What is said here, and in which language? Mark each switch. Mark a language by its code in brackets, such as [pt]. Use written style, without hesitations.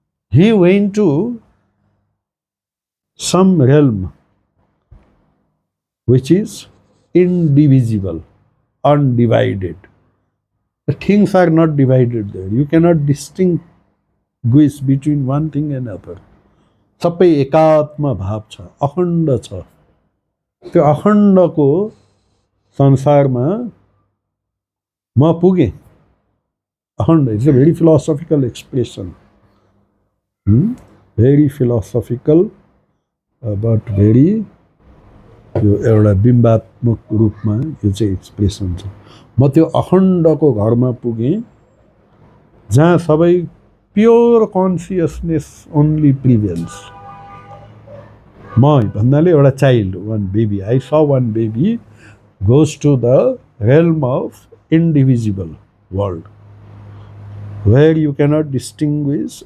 [en] He went to some realm which is indivisible, undivided. The things are not divided there. You cannot distinguish between one thing and another. [ne] सबै एकात्म भाव छ, अखण्ड छ. त्यो अखण्डको संसारमा म पुगेँ. [en] अखण्ड is a very philosophical expression. Very philosophical but very [ne] यो एउटा बिम्बात्मक रूपमा यो चाहिँ एक्सप्रेसन छ. म त्यो अखण्डको घरमा पुगेँ जहाँ सबै [en] Pure consciousness only prevails. [ne] म भन्नाले एउटा चाइल्ड, [en] One baby. I saw one baby goes to the realm of indivisible world where you cannot distinguish.